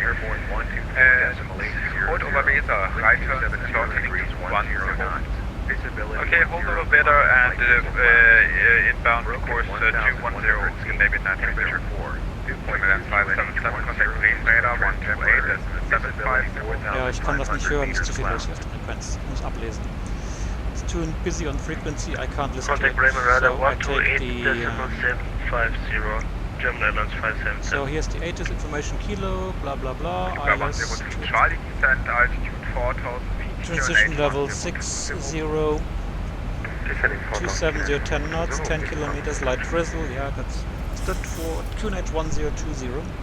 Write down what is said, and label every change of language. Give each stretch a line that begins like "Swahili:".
English: Airborne 124.80. Hold over Weser, right turn, slot heading 10. Visibility. Okay, hold over better and inbound course 210, Scandinavian 930. 577, contact range radar 128, that's 754.
German: Ja, ich kann das nicht hören, ist zu viel los auf der Frequenz. Ich muss ablesen. It's
English: too busy on frequency, I can't listen to it. Contact Bremen radar So I take the... 128.750, German Airlines 577. So here's the ATIS information, kilo, blah blah blah, ILS, Charlie descent, altitude 4000 feet. transition level 60, 270, 10 knots, 10 kilometers, light drizzle, yeah, that's stood for QNH1020.